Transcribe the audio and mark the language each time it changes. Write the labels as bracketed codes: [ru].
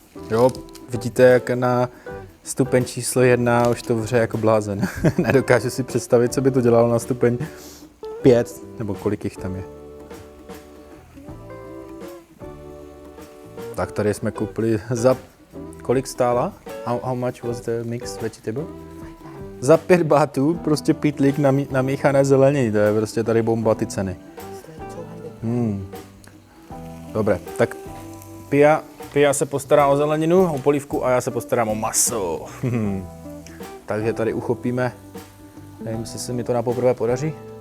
[cs] Jo, vidíte, jak na stupeň číslo 1 už to vře jako blázen. Nedokážu si představit, co by to dělalo na stupeň 5, nebo kolik jich tam je. Tak tady jsme koupili za... Kolik stála? [en] How much was the mixed vegetable? [cs] Za 5 bahtů prostě pytlík namíchané zeleniny, to je prostě tady bomba ty ceny. Dobré, tak Pia se postará o zeleninu, o polívku a já se postarám o maso. Takže tady uchopíme, nevím, jestli se mi to na poprvé podaří.